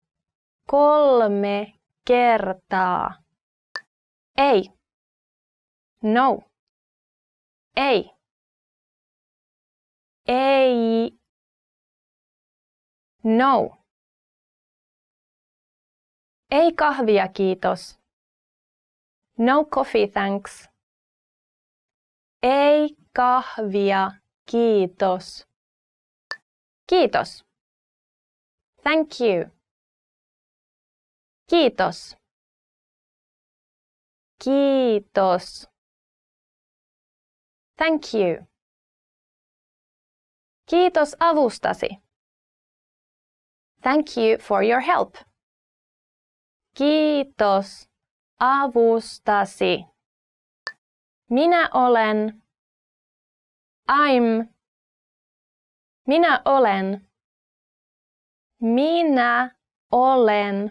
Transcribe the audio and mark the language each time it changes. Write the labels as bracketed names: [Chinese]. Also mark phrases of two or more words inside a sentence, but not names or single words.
[Finnish] 3 kertaa. Ei. No. Ei. Ei. No. Ei kahvia, kiitos. [English] No coffee, thanks. [Finnish] Ei kahvia, kiitos. Kiitos. [English] Thank you. [Finnish] Kiitos. Kiitos. [English] Thank you. [Finnish] Kiitos avustasi. [English] Thank you for your help. [Finnish] Kiitos avustasi. Minä olen. I'm. Minä olen. Minä olen.